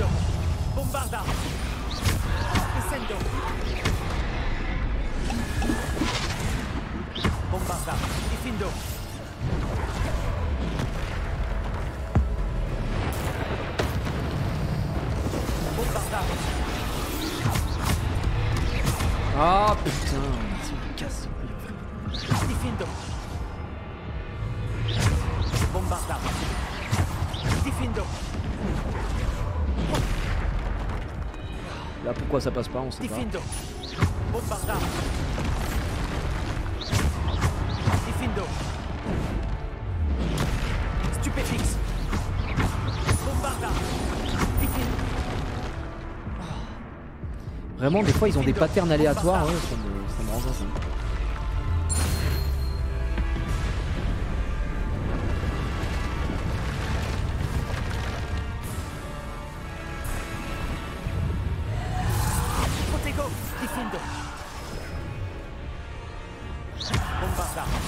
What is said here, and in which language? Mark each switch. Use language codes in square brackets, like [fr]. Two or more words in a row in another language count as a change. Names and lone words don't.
[fr] Bombarda. Descendo. Bombarda. Difendo. Bombarda. Ah putain, ça me casse. Difendo. Bombarda. Difendo. Là pourquoi ça passe pas, on sait pas. Difendo. Bombarda. Difendo. Stupefix. Bombarda. Difendo. Vraiment des fois ils ont des patterns aléatoires, ouais, ça me rend ça. Protego. Difendo. Bombarda.